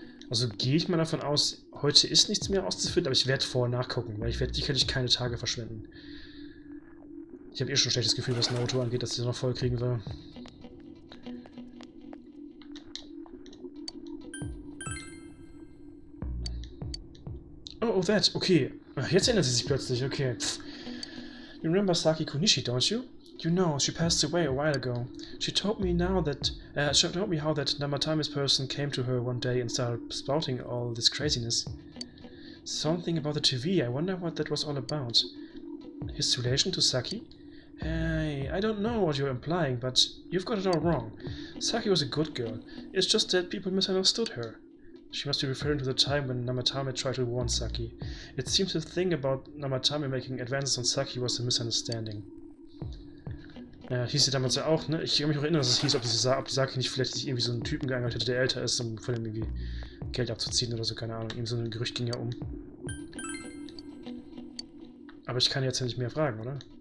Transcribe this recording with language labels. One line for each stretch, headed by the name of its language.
German: Also gehe ich mal davon aus, heute ist nichts mehr auszufinden, aber ich werde vorher nachgucken, weil ich werde sicherlich keine Tage verschwenden. Ich habe eh schon ein schlechtes Gefühl, was ein Auto angeht, dass ich das noch voll kriegen will.
English: Oh, that. Okay.
German: Jetzt erinnert sie sich plötzlich.
English: Okay. You remember Saki Kunishi, don't you? You know, she passed away a while ago. She told me how that Namatami's person came to her one day and started spouting all this craziness. Something about the TV. I wonder what that was all about. His relation to Saki? Hey, I don't know what you're implying, but you've got it all wrong. Saki was a good girl. It's just that people misunderstood her. She must be referring to the time when Namatame tried to warn Saki. It seems the thing about Namatame making advances on Saki was a misunderstanding.
German: Ja, hieß sie damals ja auch, ne? Ich kann mich auch erinnern, dass es hieß, ob die Saki nicht vielleicht sich irgendwie so einen Typen geangelt hätte, der älter ist, um von ihm irgendwie Geld abzuziehen oder so, keine Ahnung. Irgendwie so ein Gerücht ging ja um. Aber ich kann jetzt ja nicht mehr fragen, oder?